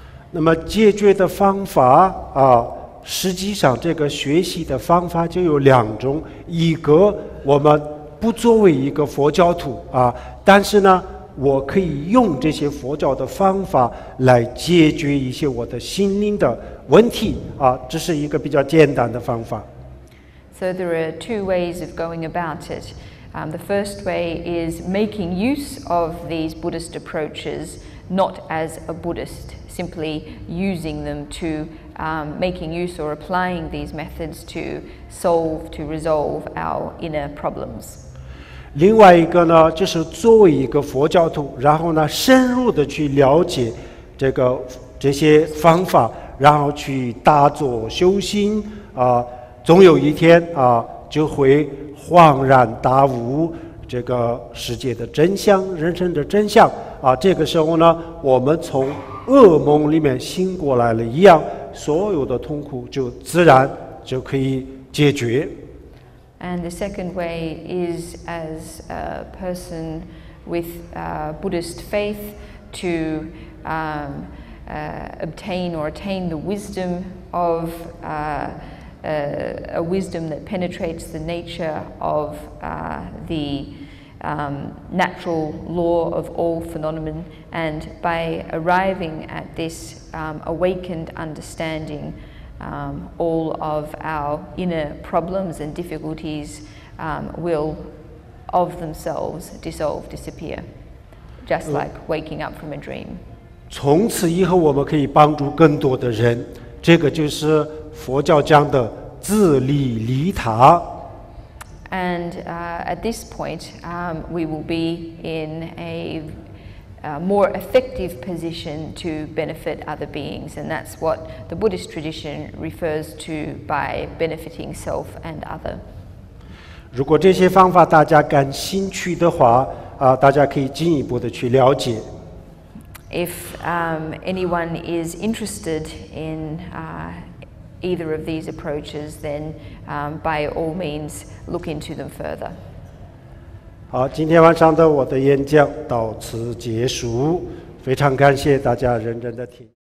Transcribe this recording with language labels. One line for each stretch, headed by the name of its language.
Chinese: 那么解决的方法实际上这个学习的方法就有2种，一个我们不作为一个佛教徒但是呢，我可以用这些佛教的方法来解决一些我的心灵的问题这是一个比较简单的方法。
English: So there are two ways of going about it. The first way is making use of these Buddhist approaches, not as a Buddhist, simply using them to making use or applying these methods to solve, to resolve our inner problems.
Chinese: 另外一个呢，就是作为一个佛教徒，然后呢，深入的去了解这些方法，然后去打坐修心总有一天就会恍然大悟这个世界的真相、人生的真相这个时候呢，我们从噩梦里面醒过来了一样，所有的痛苦就自然就可以解决。
English: And the second way is as a person with Buddhist faith to obtain or attain the wisdom of a wisdom that penetrates the nature of the natural law of all phenomenon, and by arriving at this awakened understanding, all of our inner problems and difficulties will of themselves dissolve, disappear, just like waking up from a dream.
Chinese: 从此以后我们可以帮助更多的人，这个就是佛教讲的自利利他。
English: And at this point, we will be in a more effective position to benefit other beings, and that's what the Buddhist tradition refers to by benefiting self and other.
Chinese: 如果这些方法大家感兴趣的话大家可以进一步的去了解。
English: If anyone is interested in either of these approaches, then by all means look into them further.
Chinese: 好，今天晚上的我的演讲到此结束，非常感谢大家认真的听。